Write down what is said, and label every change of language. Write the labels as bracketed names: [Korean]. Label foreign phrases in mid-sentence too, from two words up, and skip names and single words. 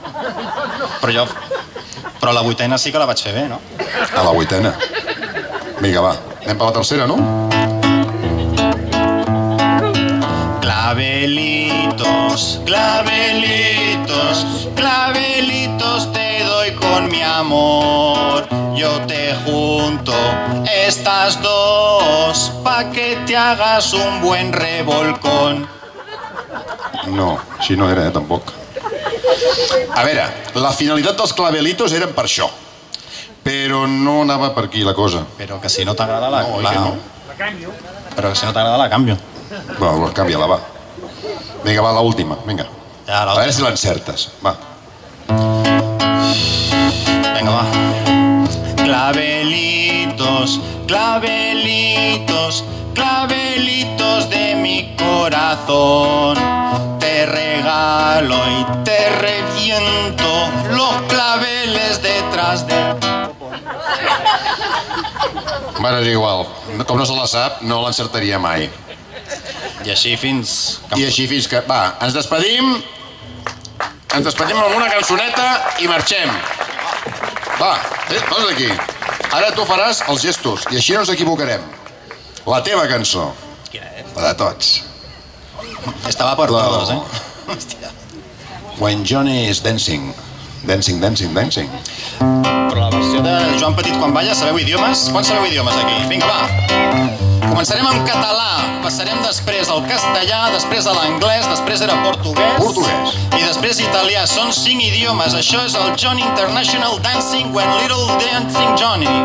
[Catalan] Però a la vuitena sí que la vaig fer bé, no? A la vuitena. Vinga, va. Anem per la tercera, no? [Spanish] Clavelitos, clavelitos, clavelitos te doy con mi amor. Yo te junto estas dos pa' que te hagas un buen revolcón. [Catalan] No, així no era, tampoc. A veure, la finalitat dels clavelitos eren per això. Però no anava per aquí la cosa. Però que si no t'agrada la... No, que no. Però que si no t'agrada la canvio. Bueno, canvia-la, va. Vinga, va, l'última, vinga. Ja, A veure si l'encertes, va. [Spanish] Venga, va. Clavelitos, clavelitos, clavelitos de mi corazón. Te regalo y te reviento los claveles detrás de... [Catalan] Bueno, és igual. Com no se la sap, no l'encertaria mai. I així fins... I així fins que... Va, ens despedim. Ens despedim amb una cançoneta i marxem. Va, posa't aquí. Ara tu faràs els gestos i així no ens equivocarem. La teva cançó. Quina és? La de tots. [Spanish] Estava per todos, [Catalan] No. Hòstia. [English] When Johnny is dancing. Dancing, dancing, dancing. [Catalan] Però la versió de Joan Petit quan balla, sabeu idiomes? Quants sabeu idiomes aquí? Vinga, va. Començarem amb català, passarem després al castellà, després a l'anglès, després era portuguès. Portuguès. I després italià. Són 5 idiomes. Això és el [English] Johnny International Dancing When Little Dancing Johnny.